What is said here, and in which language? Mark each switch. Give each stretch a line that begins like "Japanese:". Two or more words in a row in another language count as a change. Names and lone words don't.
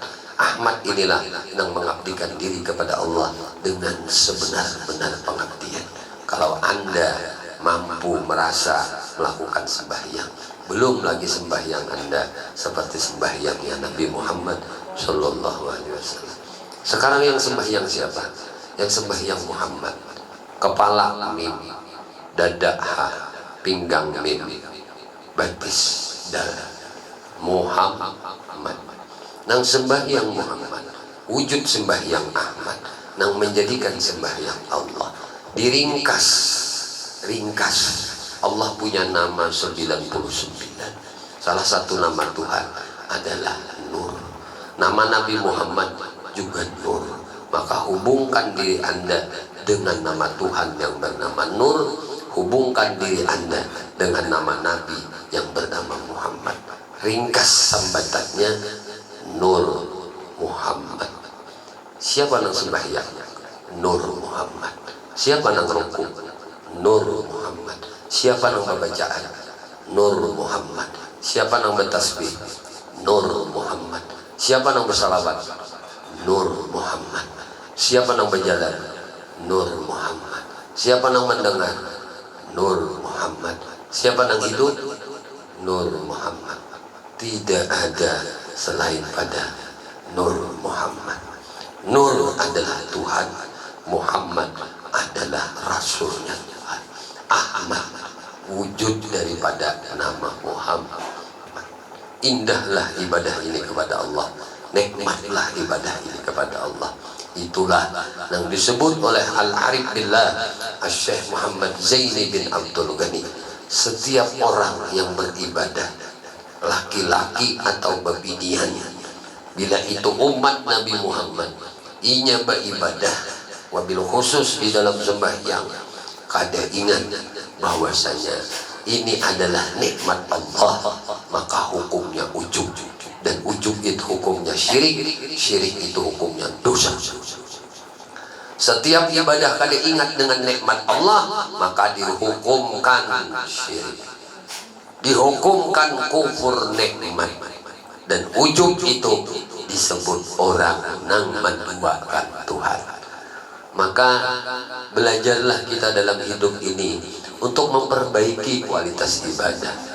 Indonesian: Ahmad inilah yang mengabdikan diri kepada Allah dengan sebenar-benar pengabdian. Kalau Anda mampu merasa melakukan sembahyang, belum lagi sembahyang Anda seperti sembahyangnya Nabi Muhammad
Arabic: صلى الله عليه وسلم.
Indonesian: Sekarang yang sembahyang siapa? Yang sembahyang Muhammad. Kepala mim, dada ha, pinggang mim, batis dal. Muhammad. Nang sembahyang Muhammad, wujud sembahyang Ahmad, nang menjadikan sembahyang Allah. Diringkas, ringkas. Allah punya nama 99. Salah satu nama Tuhan adalah Nur. Nama Nabi Muhammad juga Nur. Maka hubungkan diri Anda dengan nama Tuhan yang bernama Nur. Hubungkan diri Anda dengan nama Nabi yang bernama Muhammad. Ringkas sambatannya Nur Muhammad. Siapa nang sembahyang? Nur Muhammad. Siapa nang ruku? Nur Muhammad. Siapa nang bacaan? Nur Muhammad. Siapa nang bertasbih? Nur Muhammad. Siapa nang bersalawat? Nur Muhammad. Siapa nang berjalan? Nur Muhammad. Siapa nang mendengar? Nur Muhammad. Siapa nang hidup? Nur Muhammad. Tidak ada selain pada Nur Muhammad. Nur adalah Tuhan, Muhammad adalah Rasulnya Tuhan. Ahmad wujud daripada nama Muhammad. Indahlah ibadah ini kepada Allah, nikmatlah ibadah ini kepada Allah. Itulah yang disebut oleh Al-Arif Billah Syekh Muhammad Zaini bin Abdul Ghani. Setiap orang yang beribadah, laki-laki atau babinian, bila itu umat Nabi Muhammad, inya beribadah,
Arabic: وبالخصوص
Indonesian: di dalam sembahyang, kada ingat bahwasanya ini adalah nikmat Allah, maka hukumnya ujub, dan ujub itu hukumnya syirik, syirik itu hukumnya dosa. Setiap ibadah kada ingat dengan nikmat Allah, maka dihukumkan syirik, dihukumkan kufur nikmat. Dan ujub itu disebut orang nang menduakan Tuhan. Maka belajarlah kita dalam hidup ini untuk memperbaiki kualitas ibadah.